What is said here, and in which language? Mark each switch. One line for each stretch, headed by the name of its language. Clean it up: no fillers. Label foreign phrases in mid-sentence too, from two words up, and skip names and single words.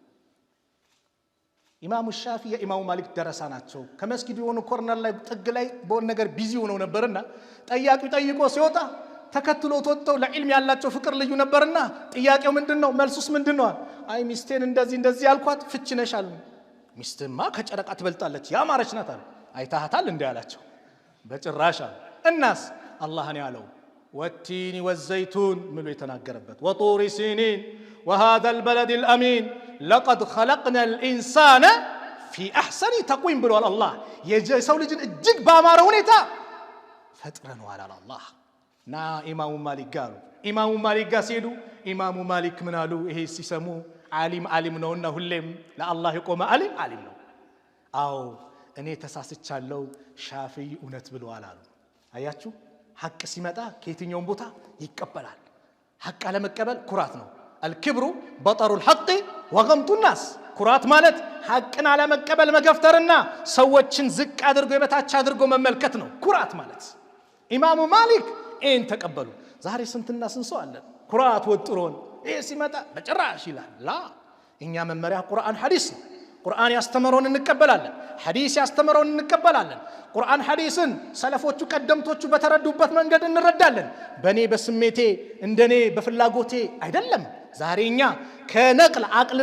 Amharic: ኢማሙ ሻፊዒ የኢማሙ ማሊክ ደረሳ ናቸው። ከመስጊዱ የሆነ ኮርነር ላይ ጥግ ላይ በሆነ ነገር ቢዚ ሆነው ነበርና ጠያቂው ጠይቆ ሲወጣ ተከትሎ ወጥተው ለዕልም ያላቸው ፍቅር ልዩ ነበርና ጥያቄው ምንድነው? መልሱስ ምንድነው? አይ ሚስቴን እንደዚህ ያልኳት ፍቺ ነሽ አሉ። ሚስትማ ከጨረቃ ትበልጣለች ያማረች ናት አሉ። አይታሃታል እንዴ አላቸው። በጭራሽ الناس አላህን ያለው
Arabic: والتين والزيتون
Amharic: ምሎ የተናገረበት
Arabic: وطور سينين وهذا البلد الأمين لقد خلقنا الإنسان في أحسن تقويم
Amharic: ብሏል አላህ የሰው ልጅን እጅግ ባማረ ሁኔታ ፈጥረነዋል አለ አላህ ና ኢማሙ ማሊክ ጋሩ ኢማሙ ማሊክ ጋር ሲሄዱ ኢማሙ ማሊክ ምን አሉ ይሄ ሲሰሙ ዓሊም ነውና ሁሌም ለአላህ የቆመ ዓሊም ነው አው እኔ ተሳስቻለሁ ሻፊዒ እውነት ብለዋል አሉ አያችሁ ሐቅ ሲመጣ ከየትኛውም ቦታ ይቀበላል ሐቅ አለመቀበል ኩራት ነው
Arabic: الكبر بطر الحق وغمط الناس
Amharic: ኩራት ማለት ሐቅን አለመቀበል መገፍተርና ሰዎችን ዝቅ አድርጎ የበታች አድርጎ መመልከት ነው ኩራት ማለት ኢማሙ ማሊክ ኤን ተቀበሉ ዛሬ ስንትና ስንት ሰው አለ ኩራት ወጥሮን ይሄ ሲመጣ በጭራሽ ይላል ላ እኛ መመሪያ ቁርአን ሐዲስ ነው ቁርአን ያስተምረውን እንቀበላለን ሐዲስ ያስተምረውን እንቀበላለን ቁርአን ሐዲስን ሰለፎቹ ቀደምቶቹ በተረዱበት መንገድ እንረዳለን በኔ በስሜቴ እንደኔ በፍላጎቴ አይደለም ዛሬኛ ከነቅል አቅልን